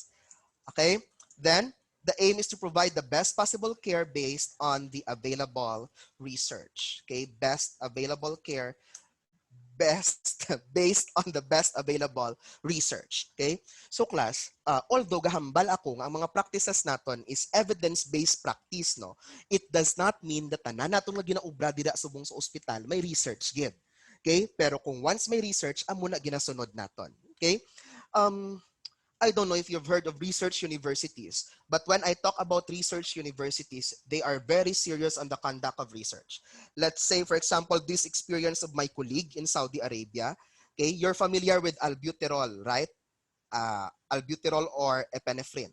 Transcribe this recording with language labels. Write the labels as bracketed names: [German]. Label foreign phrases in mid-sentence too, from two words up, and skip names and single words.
[English] Okay, then the aim is to provide the best possible care based on the available research. Okay, best available care based on the best available research. [Hiligaynon] Okay? [English] So class, although [Hiligaynon] gahambal ako nga ang mga practices naton [English] is evidence-based practice, [Hiligaynon] no, [English] it does not mean that [Hiligaynon] tanan naton nga ginaubra dira subong sa ospital may research gid. Okay? Pero kung once may research, amo na ginasunod naton. Okay? [English] I don't know if you've heard of research universities, but when I talk about research universities, they are very serious on the conduct of research. Let's say, for example, this experience of my colleague in Saudi Arabia. Okay, you're familiar with albuterol, right? Albuterol or epinephrine.